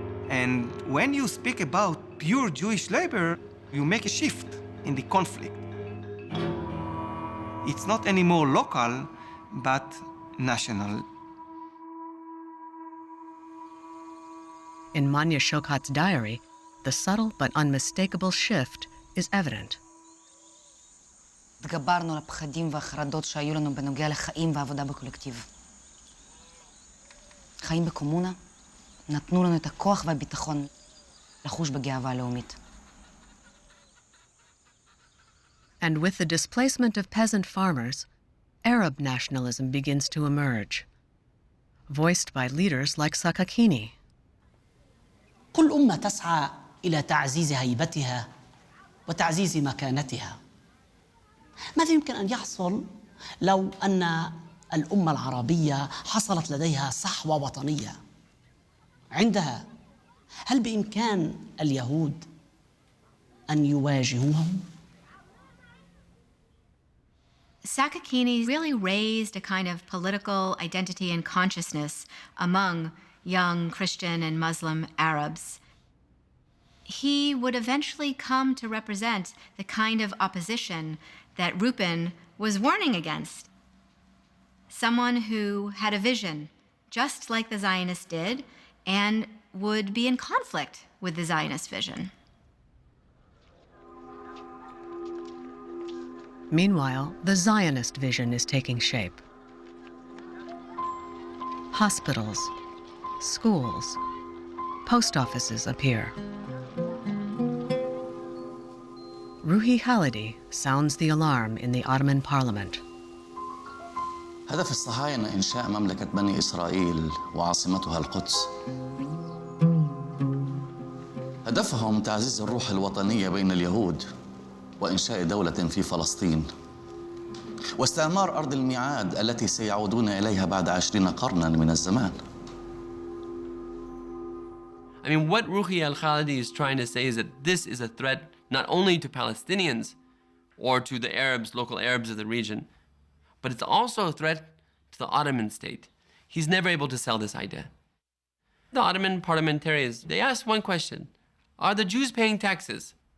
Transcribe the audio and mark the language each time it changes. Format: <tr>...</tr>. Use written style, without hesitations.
<en>And when you speak about pure Jewish labor, you make a shift in the conflict. It's not anymore local, but national. In Manya Shokat's diary, the subtle but unmistakable shift is evident.</en> <he>התגברנו על הפחדים והחרדות שהיו לנו בנוגע לחיים ועבודה בקולקטיב. חיים בקומונה נתנו לנו את הכוח והביטחון לחוש בגאווה לאומית.</he> <en>And with the displacement of peasant farmers, Arab nationalism begins to emerge, voiced by leaders like Sakakini.</en> <ar>كل أمة تسعى إلى تعزيز هيبتها وتعزيز مكانتها. ماذا يمكن أن يحصل لو أن الأمة العربية حصلت لديها صحوة وطنية؟ عندها هل بإمكان اليهود أن يواجهوهم؟</ar> <en>Sakakini really raised a kind of political identity and consciousness among young Christian and Muslim Arabs. He would eventually come to represent the kind of opposition that Rupin was warning against. Someone who had a vision, just like the Zionists did, and would be in conflict with the Zionist vision. Meanwhile, the Zionist vision is taking shape. Hospitals, schools, post offices appear. Ruhi Khalidi sounds the alarm in the Ottoman parliament.</en> <ar>هدف الصهاينة إنشاء مملكة بني إسرائيل وعاصمتها القدس. هدفهم تعزيز الروح الوطنية بين اليهود وإنشاء دولة في فلسطين واستعمار أرض الميعاد التي سيعودون إليها بعد 20 قرناً من الزمان.</ar> <en>I mean, what Ruhi al-Khalidi is trying to say is that this is a threat not only to Palestinians or to the Arabs, local Arabs of the region, but it's also a threat to the Ottoman state. He's never able to sell this idea. The Ottoman parliamentarians, they asked one question: are the Jews paying taxes?</en>